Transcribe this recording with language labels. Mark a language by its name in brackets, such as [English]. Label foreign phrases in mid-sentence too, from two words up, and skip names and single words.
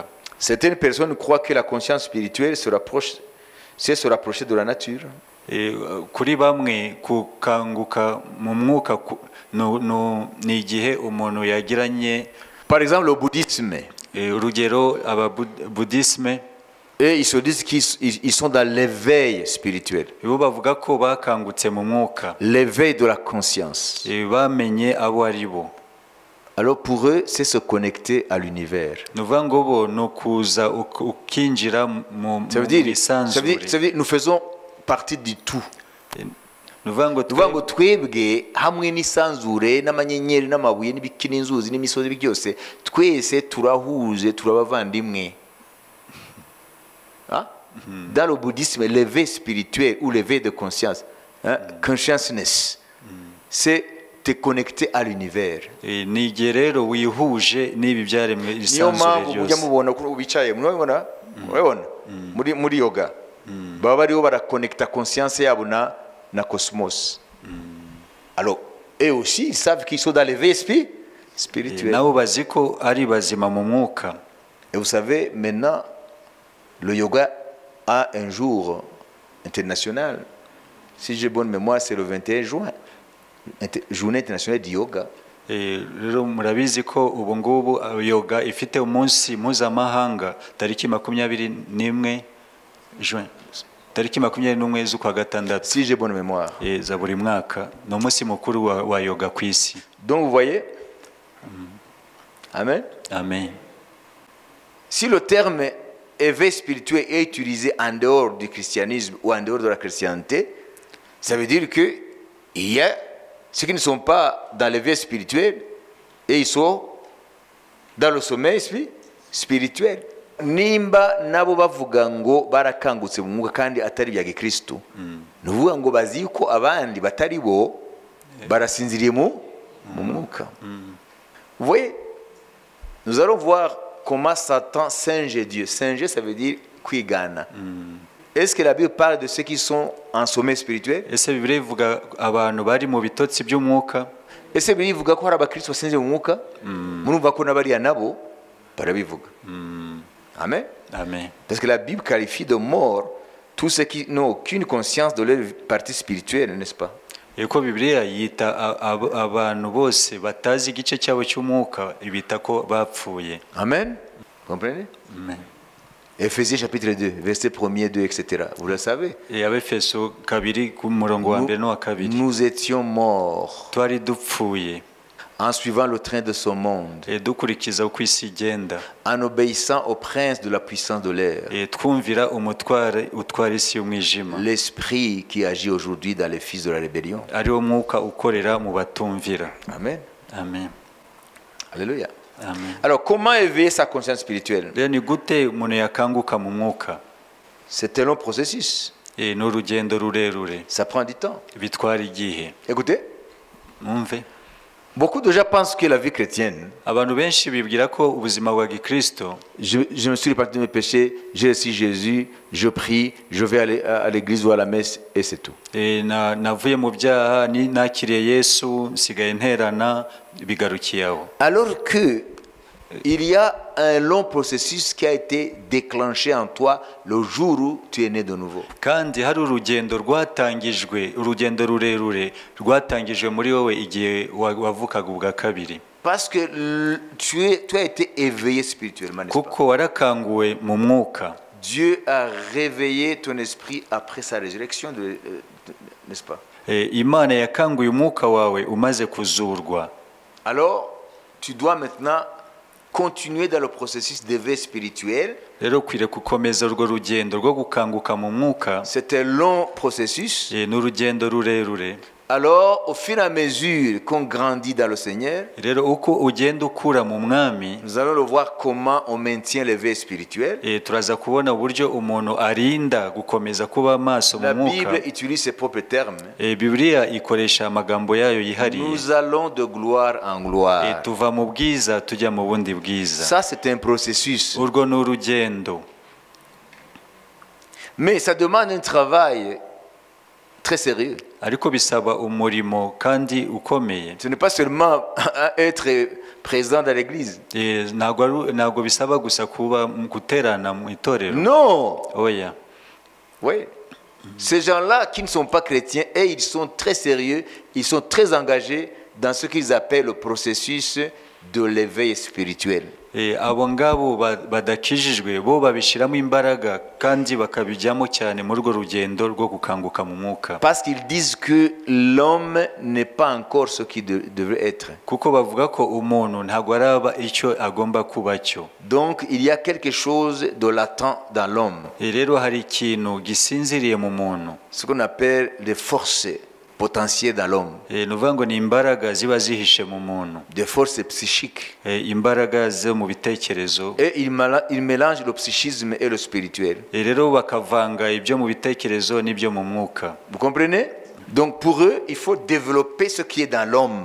[French] Certaines personnes croient que la conscience spirituelle c'est se rapprocher de la nature. [Kinyarwanda] Kuri bamwe gukanguka mu mwuka ni igihe umuntu yagiranye. [French] Par exemple le bouddhisme. [Kinyarwanda] Urugero ababudisme, [French] et ils se disent qu'ils sont dans l'éveil spirituel. [Kinyarwanda] Bo bavuga ko bakangutse mu mwuka. [French] L'éveil de la conscience. [Kinyarwanda] Bamenye abo ari bo. [French] Alors pour eux, c'est se connecter à l'univers. Ça veut dire nous faisons partie du tout. [Kinyarwanda] Nuvango twebwe hamwe n'isanzure n'amanyenyeri n'amabuye n'ibiki n'inzuzi n'imisozi byose twese turahuje turabavandimwe. [French] Dans le bouddhisme, l'éveil spirituel ou l'éveil de conscience, consciousness, c'est te connecter à l'univers. [Kinyarwanda] Niyo mpamvu ujya mubona ko bicaye murabona muri yoga baba bariho barakonekta conscience yabo na cosmos. [French] Alors eux aussi ils savent qu'ils sont dans l'éveil spirituel. Et vous savez maintenant le yoga a un jour international. Si j'ai bonne mémoire, c'est le 21 juin. Journée internationale du yoga. [Kinyarwanda] Rero murabizi ko ubu ngubu yoga ifite umunsi mpuzamahanga tariki 21 juin, tariki 21 z'ukwa gatandatu. [French] Si j'ai bonne mémoire. [Kinyarwanda] Za buri mwaka ni umunsi mukuru wa yoga ku isi. [French] Donc vous voyez. Amen. Amen. Si le terme éveil spirituel est utilisé en dehors du christianisme ou en dehors de la chrétienté, ça veut dire que il y a ceux qui ne sont pas dans l'éveil spirituel et ils sont dans le sommeil spirituel. [Kinyarwanda] Nimba nabo bavuga ngo barakangutse mu mwuka kandi atari bya Gikristo. Nuvuga ngo bazi ko abandi batari bo barasinziriye mu mwuka. [French] Vous voyez, nous allons voir comment Satan singe Dieu. Singer, ça veut dire kwigana. Est-ce que la Bible parle de ceux qui sont en sommeil spirituel? Est-ce que la Bible [Kinyarwanda] ivuga abantu bari mu bitotsi by'umwuka? [French] Est-ce que la Bible [Kinyarwanda] ivuga ko hari abakristo basinze mu mwuka? Murumva ko n'abariya nabo barabivuga. Amen. Amen. [French] Parce que la Bible qualifie de mort tous ceux qui n'ont aucune conscience de leur partie spirituelle, n'est-ce pas? [Kinyarwanda] Eko Bibiliya yita abantu bose batazi igice cyabo cy'umwuka ibita ko bapfuye. [French] Amen. Comprenez? Amen. Éphésiens chapitre 2, verset 1er, 2, etc. Vous le savez. [Kinyarwanda] Abefeso kabiri ku murongo wa mbere n'uwa kabiri. [French] Nous étions morts [Kinyarwanda] Twari dupfuye [French] en suivant le train de ce monde, [Kinyarwanda] dukurikiza uko isi igenda, [French] en obéissant au prince de la puissance de l'air, [Kinyarwanda] twumvira umutware utwara isi y'umwijima, [French] l'esprit qui agit aujourd'hui dans les fils de la rébellion. [Kinyarwanda] ari wo mwuka ukorera mu batumvira. [French] Amen. Amen. Alléluia. Amen. Alors, comment éveiller sa conscience spirituelle? [Kinyarwanda] Rero ni gute umuntu yakanguka mu mwuka? [French] C'est un long processus. [Kinyarwanda] Ni urugendo rurerure, [French] Ça prend du temps. [Kinyarwanda] bitwara igihe. [French] Écoutez, [Kinyarwanda] Mwumve, [French] beaucoup de gens pensent que la vie chrétienne, [Kinyarwanda] abantu benshi bibwira ko ubuzima bwa gikristo [French] je me suis répandu de mes péchés, j'ai reçu Jésus, je prie, je vais aller à l'église ou à la messe et c'est tout. [Kinyarwanda] navuye mu byaha, nakiriye Yesu, nsigaye nterana, bigarukiye aho. [French] Alors que il y a un long processus qui a été déclenché en toi le jour où tu es né de nouveau. [Kinyarwanda] Kandi hari urugendo rwatangijwe, urugendo rurerure rwatangijwe muri wowe igihe wavukaga ubwa kabiri. [French] Parce que tu as été éveillé spirituellement, n'est-ce pas? [Kinyarwanda] Kuko warakanguwe mu mwuka. [French] Dieu a réveillé ton esprit après sa résurrection, n'est-ce pas? [Kinyarwanda] Imana yakanguye umwuka wawe umaze kuzurwa. [French] Alors, tu dois maintenant continuer dans le processus d'éveil spirituel. [Kinyarwanda] Rero ukwiriye gukomeza urwo rugendo rwo gukanguka mu mwuka. [French] C'est un long processus. [Kinyarwanda] Ni urugendo rurerure. [French] Alors, au fur et à mesure qu'on grandit dans le Seigneur, [Kinyarwanda] Rero uko ugenda ukura mu mwami, [French] nous allons le voir comment on maintient l'éveil spirituel. [Kinyarwanda] turaza kubona uburyo umuntu arinda gukomeza kuba maso mu [French] La [Kinyarwanda] mwuka. [French] Bible utilise ses propres termes. [Kinyarwanda] Bibiliya ikoresha amagambo yayo yihariye. [French] Nous allons de gloire en gloire. [Kinyarwanda] Tuva mu bwiza tujya mu bundi bwiza. [French] Ça, c'est un processus. [Kinyarwanda] Urwo ni urugendo. [French] Mais ça demande un travail très sérieux. [Kinyarwanda] Ariko bisaba umurimo kandi ukomeye. [French] Ce n'est pas seulement être présent dans l'église. [Kinyarwanda] Ntabwo bisaba gusa kuba guterana mu itorero. [French] Non. [Kinyarwanda] Oya. [French] Oui. Ces gens-là qui ne sont pas chrétiens, et ils sont très sérieux, ils sont très engagés dans ce qu'ils appellent le processus de l'éveil spirituel. [Kinyarwanda] Abo ngabo badakijijwe bo babishiramo imbaraga kandi bakabijyamo cyane muri urwo rugendo rwo gukanguka mu mwuka. [French] Parce qu'ils disent que l'homme n'est pas encore ce qu'il devrait être. [Kinyarwanda] Kuko bavuga ko umuntu ntabwo araba icyo agomba kuba cyo. [French] Donc il y a quelque chose de latent dans l'homme. [Kinyarwanda] Rero hari ikintu gisinziriye mu muntu. [French] Ce qu'on appelle les forces potentiel dans l'homme. [Kinyarwanda] Nuvuga ngo ni imbaraga ziba zihishe mu muntu. [French] Des forces psychiques. [Kinyarwanda] Imbaraga zo mu bitekerezo. [French] Et il mélange le psychisme et le spirituel. [Kinyarwanda] Rero bakavanga ibyo mu bitekerezo n'ibyo mu mwuka. [French] Vous comprenez? Donc pour eux, il faut développer ce qui est dans l'homme.